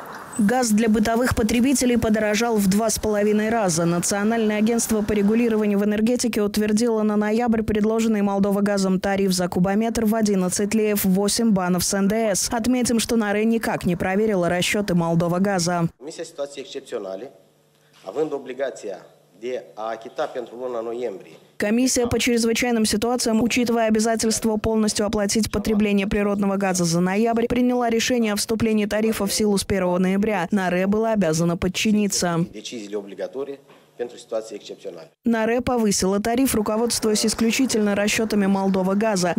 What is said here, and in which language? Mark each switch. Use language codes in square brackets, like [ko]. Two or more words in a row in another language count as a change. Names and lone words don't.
[ru] Газ для бытовых потребителей подорожал в 2,5 раза. Национальное агентство по регулированию в энергетике утвердило на ноябрь предложенный Молдовагазом тариф за кубометр в 11 леев 8 банов с НДС. Отметим, что НАРЭ никак не проверила расчеты Молдовагаза. [ro] Comisia situații excepționale, având obligația de a achita pentru luna noiembrie. [ru] Комиссия по чрезвычайным ситуациям, учитывая обязательство полностью оплатить потребление природного газа за ноябрь, приняла решение о вступлении тарифа в силу с 1 ноября. НАРЭ была обязана подчиниться. НАРЭ повысила тариф, руководствуясь исключительно расчетами Молдовагаза.